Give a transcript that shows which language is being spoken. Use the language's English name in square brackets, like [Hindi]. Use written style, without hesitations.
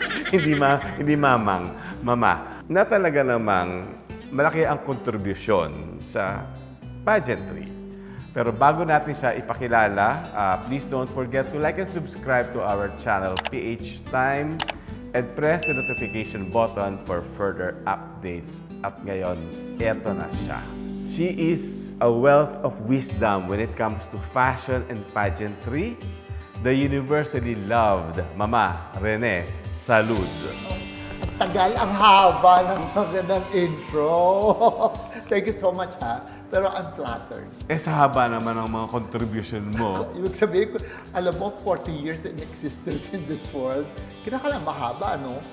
[Filipino] hindi mamang, mama. Na talaga namang malaki ang kontribusyon sa pageantry. Pero bago natin siya ipakilala, [English] please don't forget to like and subscribe to our channel, PH Time, and press the notification button for further updates. [Filipino] At ngayon, eto na siya. [English] She is a wealth of wisdom when it comes to fashion and pageantry. The universally loved Mama Rene Salud. [Filipino] Ang tagal, ang haba ng magandang intro. [English] Thank you so much, ha? [Filipino] Pero [English] I'm flattered. [Filipino] Sa haba naman ang mga contribution mo. Ibig sabihin ko, alam mo, [English] 40 years in existence in this world, [Filipino] kinakalang mahaba, no?